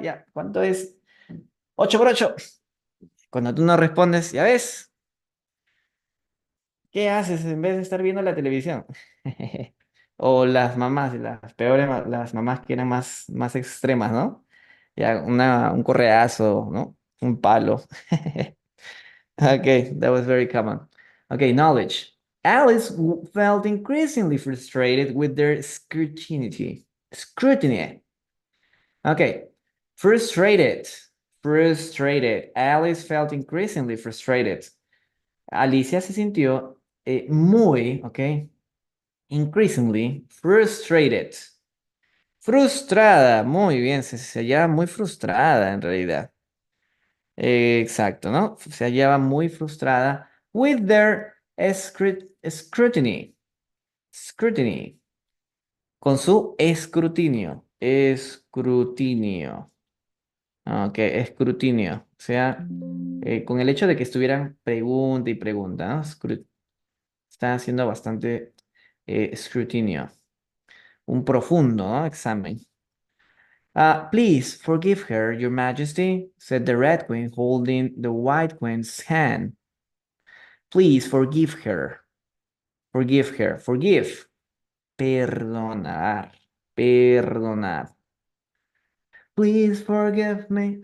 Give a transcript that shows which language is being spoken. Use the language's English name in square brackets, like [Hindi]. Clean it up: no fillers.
[Spanish] Ya, ¿cuánto es 8 por 8? Cuando tú no respondes, ya ves, ¿qué haces en vez de estar viendo la televisión? O las mamás, las peores, las mamás que eran más extremas, ¿no? Ya, un correazo, ¿no? Un palo. [English] Okay, that was very common. Okay, knowledge. Alice felt increasingly frustrated with their scrutiny. Scrutiny. Okay, frustrated. Frustrated. Alice felt increasingly frustrated. [Spanish] Alicia se sintió muy, ok, [English] increasingly frustrated. [Spanish] Frustrada, muy bien, se hallaba muy frustrada en realidad. Exacto, ¿no? Se hallaba muy frustrada [English] with their scrutiny. Scrutiny. [Spanish] Con su escrutinio. Escrutinio. Ok, escrutinio. O sea, con el hecho de que estuvieran pregunta y pregunta, ¿no? Está haciendo bastante escrutinio. Un profundo, ¿no? Examen. [English] Please forgive her, Your Majesty, said the Red Queen, holding the White Queen's hand. Please forgive her. Forgive her. Forgive. [Spanish] Perdonar. Perdonar. [English] Please forgive me.